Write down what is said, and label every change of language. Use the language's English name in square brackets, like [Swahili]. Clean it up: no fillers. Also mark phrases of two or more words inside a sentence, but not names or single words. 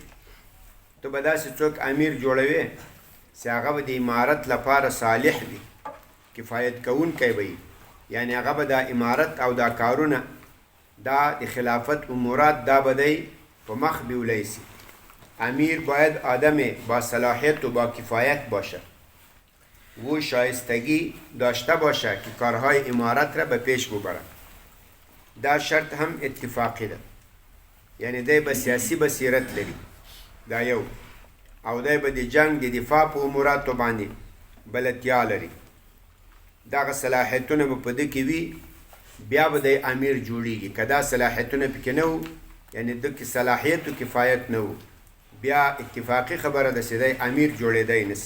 [Pashto] ته به داسې څوک امیر جوړوې چې هغه به د امارت لپاره صالح وي، کفایت کوونکی به یعنی هغه به دا امارت او دا کارونه دا د خلافت امورات دا به دی په مخ بیولی سي. [Persian] امیر باید آدم با صلاحیت و با کفایت باشه و شایستگی داشته باشه که کارهای امارت را به پیش ببره. [Pashto] دا شرط هم اتفاقی ده، یعنی دی به سیاسی بصیرت لري دا یو، او دی به د جنگ د دفاع په اموراتو باندې بلدتیا لري. دغه صلاحیتونه به په ده کې وي، بیا به دی امیر جوړیږي. که دا صلاحیتونه پکې نه وو، یعنی ده کې صلاحیت و کفایت نه وو، بیا اتفاقی خبره ده چې دی امیر جوړېدی نسی.